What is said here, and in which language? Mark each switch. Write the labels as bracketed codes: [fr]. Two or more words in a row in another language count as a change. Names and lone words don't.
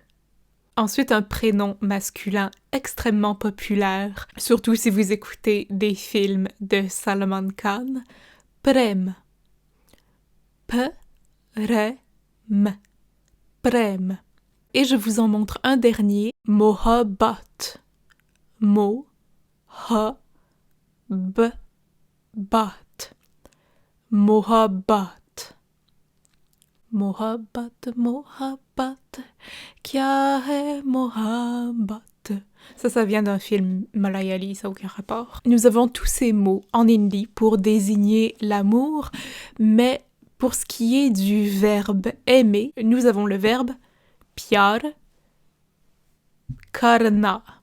[fr] Ensuite, un prénom masculin extrêmement populaire, surtout si vous écoutez des films de Salman Khan, prem. [hi] प्रेम। प्रेम. [fr] Et je vous en montre un dernier, mohabbat. [hi] मोहब्बत। मोहब्बत. मोहब्बत, मोहब्बत, क्या है मोहब्बत. [fr] Ça vient d'un film malayali, ça n'a aucun rapport. Nous avons tous ces mots en hindi pour désigner l'amour, mais pour ce qui est du verbe aimer, nous avons le verbe [hi] प्यार करना.